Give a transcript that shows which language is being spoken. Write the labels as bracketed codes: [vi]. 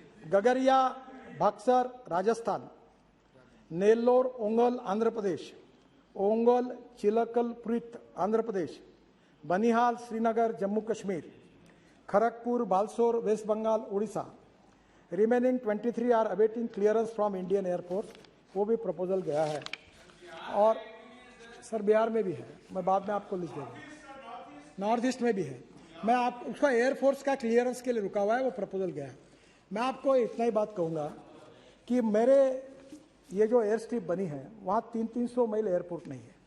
[hi] गगरिया Buxar Rajasthan, Nellore Ongole Andhra Pradesh, Ongole चिलकलपुरित Andhra Pradesh, Banihal Srinagar Jammu Kashmir, [en] Kharagpur, Balsore, West Bengal, Odisha. Remaining 23 are awaiting clearance from Indian Air Force. [hi] वो भी proposal गया है। और सर बिहार में भी है, मैं बाद में आपको लिख दूँगा। नॉर्थ ईस्ट में भी है। मैं आप उसका एयरफोर्स का क्लियरेंस के लिए रुका हुआ है, वो प्रपोजल गया है। मैं आपको इतना ही बात कहूँगा कि मेरे ये जो एयर स्ट्रिप बनी है वहाँ 300 मील एयरपोर्ट नहीं है।